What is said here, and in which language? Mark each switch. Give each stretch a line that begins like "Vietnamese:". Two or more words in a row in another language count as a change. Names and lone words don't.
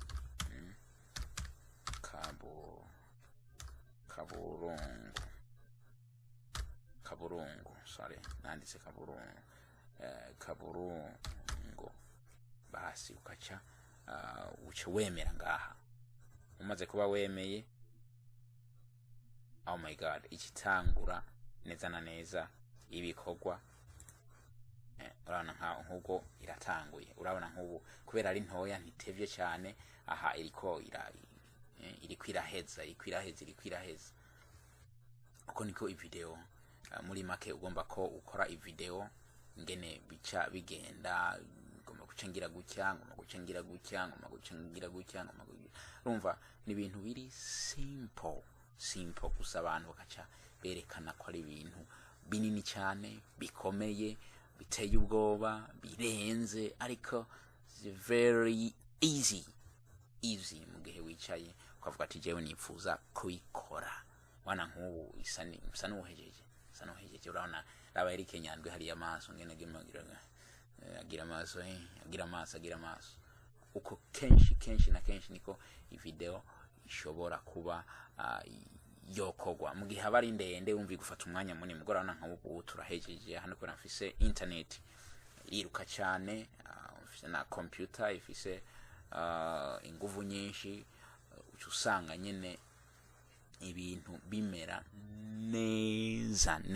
Rundi: kaburungu sorry nanditse kaburungu basi ukaca uce wemera ngaha umaze kuba wemeye
English: oh my god
Rundi: ikitangura neza na neza ibikorwa urabona nk'uko iratanguye urabona nk'ubu kubera ari ntoya ntitevye cyane aha iriko iraheza uko niko ivideo muri make ugomba ko ukora ivideo ngene bica bigenda ngomba gucengira gutya urumva ni ibintu biri simple gusa abantu bakaca berekana ko ari ibintu binini cyane bikomeye biteye ubwoba birenze ariko
English: very easy
Rundi: mu gihe wicaye ukavuga ati jewe nipfuza kubikora wana nk'ubu isa n'uhejeje urabona raba Eric Nyandwi hari amaso ngene agira amaso uko kenshi na kenshi niko ivideo ishobora kuba yokogwa mu gihe abari ndende umvi gufata umwanya munini mugorana nk'ubu turahejeje hano ko nafise internet iruka cyane ufise na computer ifise inguvu nyinshi usanga nyene ibintu bimera neza